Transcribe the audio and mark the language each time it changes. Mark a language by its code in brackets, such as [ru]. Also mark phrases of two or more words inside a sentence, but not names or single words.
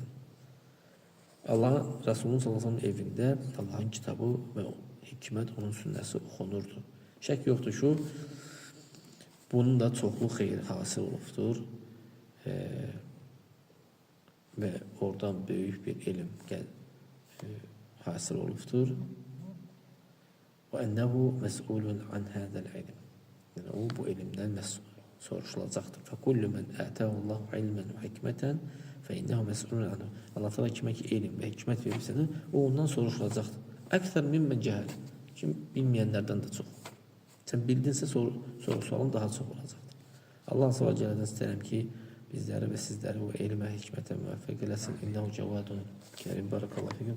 [az] Allah Resulullah s.ə.v evində Allahın kitabı və hikmət, onun sünnəsi oxunurdu. Şək yoxdur ki, bunun da çoxlu xeyir hasil olubdur. Və oradan böyük bir elm hasil olubdur. [ar] وَاَنَّهُ مَسْئُولٌ عَنْ هَذَا الْعِلْمِ. [az] Yəni, o bu elmdən soruşulacaqdır. [ar] فَكُلُّ مَنْ آتَاهُ اللّٰهُ عِلْمًا وَحِكْمَةً فَاِنَّهُ مَسْئُولٌ عَنْهُ. [az] Allah təala kimə ki elm və hikmət verirsə, o ondan soruşulacaqdır. [ar] أكثر ممن جهل. [az] Kim bilməyənlərdən də çox. Sən bildinsə soru-sualın daha çox olacaqdır. Allah s.ə.v. istəyirəm ki, bizləri və sizləri o elmə, hikmətə müvəffəq eləsin. [ar] إنه جواد كريم. بارك الله فيكم.